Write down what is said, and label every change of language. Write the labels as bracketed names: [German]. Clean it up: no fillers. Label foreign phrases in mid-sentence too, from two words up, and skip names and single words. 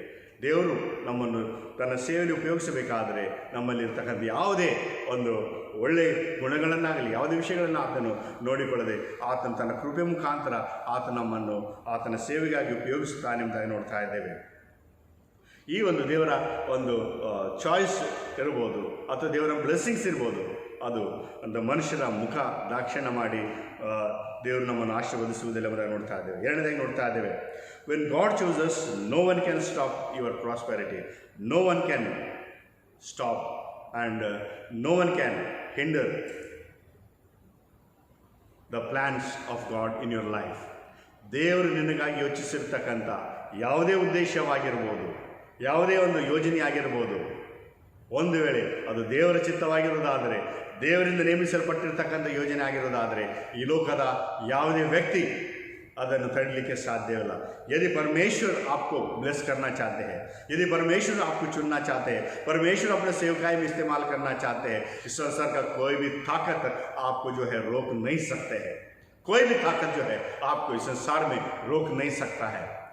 [Kannada] ದೇವರು ನಮ್ಮನ್ನು ತನ್ನ ಸೇವೆಯಲ್ಲಿ ಉಪಯೋಗಿಸಬೇಕಾದರೆ ನಮ್ಮಲ್ಲಿರ್ತಕ್ಕಂಥ ಯಾವುದೇ ಒಂದು ಒಳ್ಳೆಯ ಗುಣಗಳನ್ನಾಗಲಿ, ಯಾವುದೇ ವಿಷಯಗಳನ್ನು ಆತನು ನೋಡಿಕೊಳ್ಳದೆ ಆತನ ತನ್ನ ಕೃಪೆ ಮುಖಾಂತರ ಆತ ನಮ್ಮನ್ನು ಆತನ ಸೇವೆಗಾಗಿ ಉಪಯೋಗಿಸುತ್ತಾನೆ ಎಂಬುದಾಗಿ ನೋಡ್ತಾ ಇದ್ದೇವೆ. ಈ ಒಂದು ದೇವರ ಒಂದು ಚಾಯ್ಸ್ ಇರ್ಬೋದು ಅಥವಾ ದೇವರ ಬ್ಲೆಸ್ಸಿಂಗ್ಸ್ ಇರ್ಬೋದು, ಅದು ಒಂದು ಮನುಷ್ಯರ ಮುಖ ದಾಕ್ಷಿಣ್ಯ ಮಾಡಿ ದೇವರು ನಮ್ಮನ್ನು ಆಶೀರ್ವದಿಸುವುದಿಲ್ಲ ಎಂಬುದಾಗಿ ನೋಡ್ತಾ ಇದ್ದೇವೆ. ಎರಡನೇದಾಗಿ ನೋಡ್ತಾ ಇದ್ದೇವೆ, [English] When God chooses no one can stop your prosperity, no one can stop and no one can hinder the plans of God in your life. [Kannada] ದೇವರು ನಿನಗಾಗಿ ಯೋಚಿಸಿರ್ತಕ್ಕಂಥ ಯಾವುದೇ ಉದ್ದೇಶವಾಗಿರ್ಬೋದು, ಯಾವುದೇ ಒಂದು ಯೋಜನೆ ಆಗಿರ್ಬೋದು, ಒಂದು ವೇಳೆ ಅದು ದೇವರ ಚಿತ್ತವಾಗಿರೋದಾದರೆ, ದೇವರಿಂದ ನೇಮಿಸಲ್ಪಟ್ಟಿರ್ತಕ್ಕಂಥ ಯೋಜನೆ ಆಗಿರೋದಾದರೆ ಈ ಲೋಕದ ಯಾವುದೇ ವ್ಯಕ್ತಿ ಅದನ್ನು ತಡಲಿಕ್ಕೆ ಸಾಧ್ಯವಿಲ್ಲ. [Hindi] यदि परमेश्वर आपको ब्लेस करना चाहते हैं, यदि परमेश्वर आपको चुनना चाहते हैं, परमेश्वर अपने सेवकाई में इस्तेमाल करना चाहते हैं, इस संसार का कोई भी ताकत आपको जो है रोक नहीं सकते हैं. कोई भी ताकत जो है आपको इस संसार में रोक नहीं सकता है.